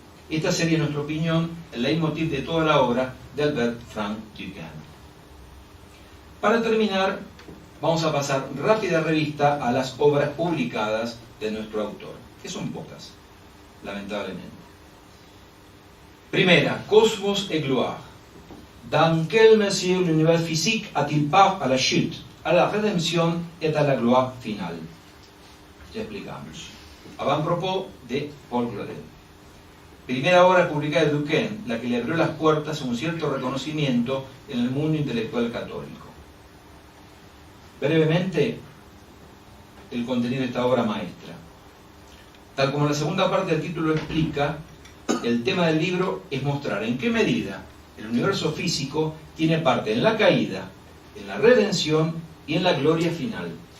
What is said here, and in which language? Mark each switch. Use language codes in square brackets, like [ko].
[es] Esta sería, en nuestra opinión, el leitmotiv de toda la obra de Albert Frank Duquesne. Para terminar, vamos a pasar rápida revista a las obras publicadas de nuestro autor, que son pocas, lamentablemente. Primera, [fr] Cosmos et Gloire. Dans quelle mesure l'univers physique a-t-il part à la chute, à la rédemption et à la gloire finale. [es] Ya explicamos. [fr] Avant-propos de Paul Claudel. [es] Primera obra publicada de Duquesne, la que le abrió las puertas a un cierto reconocimiento en el mundo intelectual católico. Brevemente, el contenido de esta obra maestra. Tal como la segunda parte del título explica, el tema del libro es mostrar en qué medida el universo físico tiene parte en la caída, en la redención y en la gloria final.